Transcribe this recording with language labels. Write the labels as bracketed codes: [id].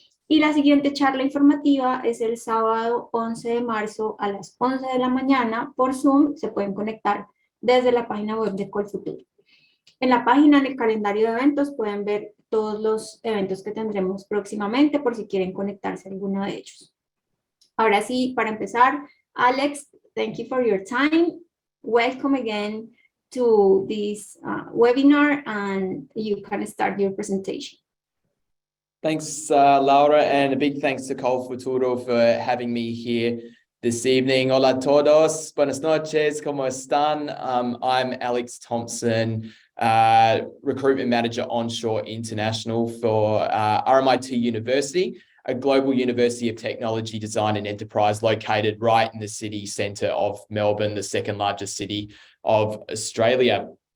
[es] Y la siguiente charla informativa es el sábado 11 de marzo a las 11 de la mañana por Zoom. Se pueden conectar desde la página web de Colfuturo. En la página, en el calendario de eventos, pueden ver todos los eventos que tendremos próximamente por si quieren conectarse a alguno de ellos. Ahora sí, para empezar, Alex, [en] thank you for your time. Welcome again to this webinar, and you can start your presentation. Thanks, Laura, and a big thanks to Colfuturo for having me here this evening. [es] Hola a todos, buenas noches, ¿cómo están? [en] I'm Alex Thompson, Recruitment Manager Onshore International for RMIT University, a global university of technology, design and enterprise located right in the city centre of Melbourne, the second largest city of Australia.